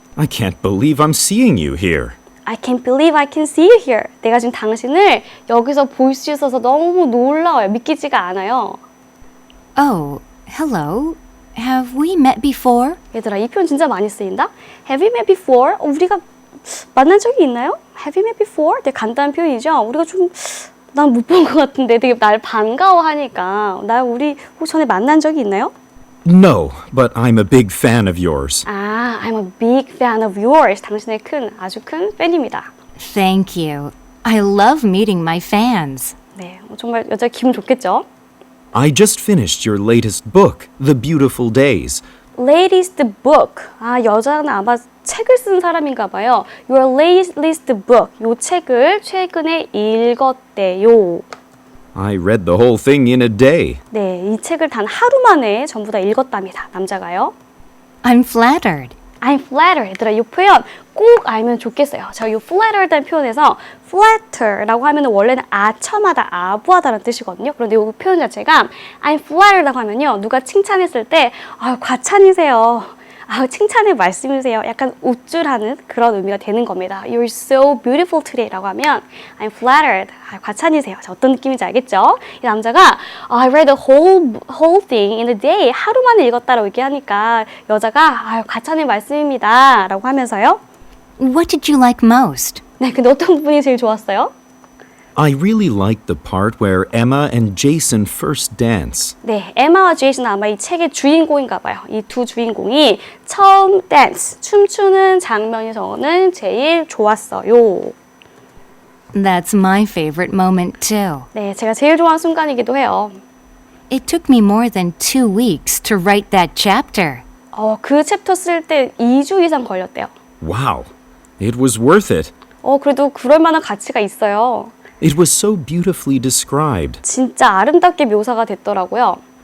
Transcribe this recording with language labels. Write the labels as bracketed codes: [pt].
[en] I can't believe I'm seeing you here. I can't believe I can see you here. [ko] 내가 지금 당신을 여기서 볼 수 있어서 너무 놀라워요. 믿기지가 않아요. [en] Oh, hello. Have we met before? [ko] 얘들아, 이 표현 진짜 많이 쓰인다. [en] Have we met before? [ko] 우리가 만난 적이 있나요? [en] Have we met before? [ko] 되게 간단한 표현이죠. 우리가 난 못 본 것 같은데 되게 날 반가워하니까 우리 혹시 전에 만난 적이 있나요? [en] No, but I'm a big fan of yours. 아, I'm a big fan of yours. [ko] 당신의 아주 큰 팬입니다. [en] Thank you. I love meeting my fans. [ko] 네, 정말 여자 기분 좋겠죠? [en] I just finished your latest book, The Beautiful Days. latest book. [ko] 아, 여자는 아마 책을 쓴 사람인가 봐요. [en] Your latest book. [ko] 요 책을 최근에 읽었대요. [en] I read the whole thing in a day. [ko] 네, 이 책을 단 하루 만에 전부 다 읽었답니다. 남자가요. [en] I'm flattered. I'm flattered. [ko] 얘들아, 이 표현 꼭 알면 좋겠어요. 자, 이 flattered라는 표현에서 flatter라고 하면 원래는 아첨하다, 아부하다라는 뜻이거든요. 그런데 이 표현 자체가 I'm flattered라고 하면요. 누가 칭찬했을 때 과찬이세요. 칭찬의 말씀이세요. 약간 우쭐하는 그런 의미가 되는 겁니다. [en] You're so beautiful today [ko] 라고 하면 [en] I'm flattered. [ko] 과찬이세요. 자, 어떤 느낌인지 알겠죠? 이 남자가 [en] I read the whole thing in a day. [ko] 하루 만에 읽었다라고 얘기하니까 여자가 과찬의 말씀입니다. 라고 하면서요. [en] What did you like most? [ko] 네, 근데 어떤 부분이 제일 좋았어요? [en] I really liked the part where Emma and Jason first dance. [ko] 네, 에마와 제이슨은 아마 이 책의 주인공인가 봐요. 이 두 주인공이 처음 댄스, 춤추는 장면이 저는 제일 좋았어요. [en] That's my favorite moment too. [ko] 네, 제가 제일 좋아하는 순간이기도 해요. [en] It took me more than 2 weeks to write that chapter. [ko] 그 챕터 쓸 때 2주 이상 걸렸대요. [en] Wow, it was worth it. [ko] 그래도 그럴 만한 가치가 있어요. [en] It was so beautifully described. [ko] 진짜 아름답게 묘사가 됐더라고요.